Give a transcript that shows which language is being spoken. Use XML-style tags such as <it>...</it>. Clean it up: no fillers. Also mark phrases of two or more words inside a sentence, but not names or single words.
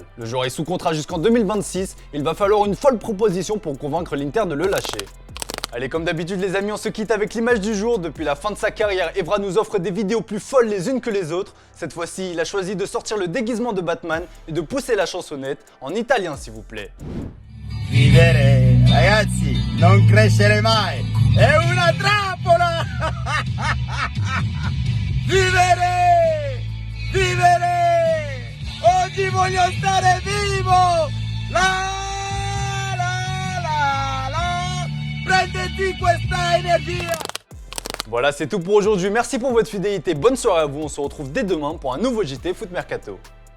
<fr>Le joueur est sous contrat jusqu'en 2026, il va falloir une folle proposition pour convaincre l'Inter de le lâcher. Allez, comme d'habitude les amis, on se quitte avec l'image du jour. Depuis la fin de sa carrière, Evra nous offre des vidéos plus folles les unes que les autres. Cette fois-ci, il a choisi de sortir le déguisement de Batman et de pousser la chansonnette en italien s'il vous plaît.</fr> <it>Vivere Ragazzi, non crescere mai! È una trappola! Vivere! Vivere! Oggi voglio stare vivo! Prenditi questa energia!</it> <fr>Voilà, c'est tout pour aujourd'hui. Merci pour votre fidélité. Bonne soirée à vous. On se retrouve dès demain pour un nouveau JT Foot Mercato.</fr>